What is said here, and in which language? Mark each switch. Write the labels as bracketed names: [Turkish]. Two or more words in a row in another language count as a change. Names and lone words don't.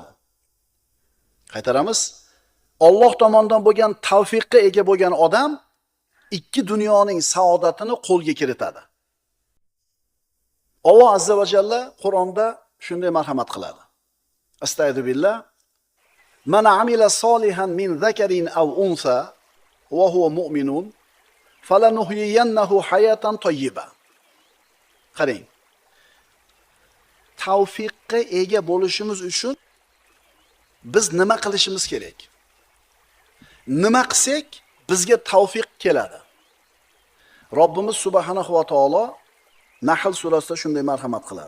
[Uzbek] Qaytaramiz. Alloh tomonidan bo'lgan tavfiqqa ega bo'lgan odam ikki dunyoning saodatini qo'lga kiritadi. Alloh [Arabic] عز وجل [Uzbek] Qur'onda shunday marhamat qiladi. [Arabic] أستغفر بالله. من عمل صالحا من ذكر أو أنثى وهو مؤمن فلنحيينه حياة طيبة. [Uzbek] Qarang. Tavfiqqa ega bo'lishimiz uchun biz nima qilishimiz kerak? Nima qilsak bizga tavfiq keladi? Robbimiz [Arabic] سبحانه وتعالى [Uzbek] Nahl surasida shunday marhamat qiladi.